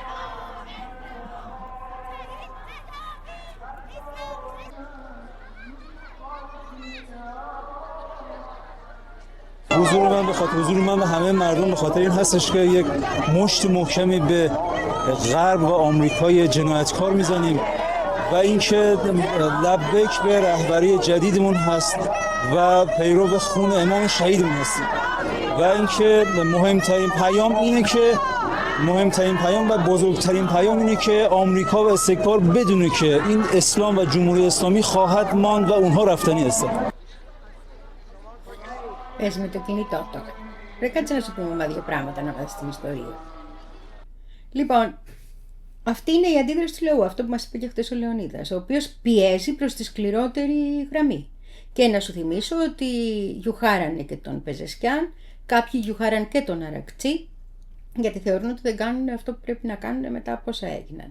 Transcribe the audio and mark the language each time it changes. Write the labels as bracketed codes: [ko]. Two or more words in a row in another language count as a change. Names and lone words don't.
[fa] حضور من به همه مردم به خاطر این هستش که یک مشت محکمی به غرب و آمریکای جنایتکار میزنیم و اینکه لبیک به رهبری جدیدمون هست و پیرو خون امام شهیدمون هستیم و اینکه مهمترین پیام و بزرگترین پیام اینه که آمریکا و استکبار بدونه که این اسلام و جمهوری اسلامی خواهد ماند و اونها رفتنی هستن. [el] Πες με το κινητό τώρα. Πρέπει κάτσε να σου πούμε δύο πράγματα να βάζεις την ιστορία. Λοιπόν, αυτή είναι η αντίδραση του λαού, αυτό που μας είπε και χτες ο Λεωνίδας, ο οποίος πιέζει προς τη σκληρότερη γραμμή. Και να σου θυμίσω ότι γιουχάρανε και τον Πεζεσκιάν, κάποιοι γιουχάραν και τον Αρακτσί, γιατί θεωρούν ότι δεν κάνουν αυτό που πρέπει να κάνουν μετά από όσα έγιναν.